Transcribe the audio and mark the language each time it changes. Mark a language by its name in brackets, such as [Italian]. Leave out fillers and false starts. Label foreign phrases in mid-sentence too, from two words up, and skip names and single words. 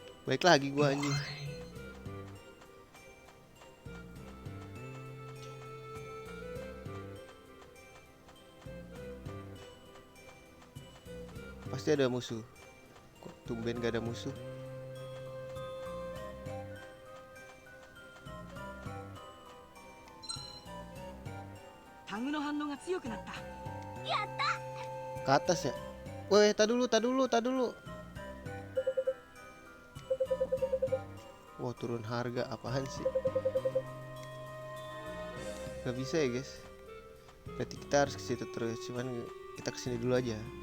[Indonesian] Balik lagi gua anjing. Pasti ada musuh. Kok tumben gak ada musuh? [Japanese] Tang の反応が強くなった。 [Indonesian] Ke atas ya? Woi, tak dulu. Wah, turun harga apaan sih? Gak bisa ya guys. Berarti kita harus ke situ terus. Cuman kita kesini dulu aja.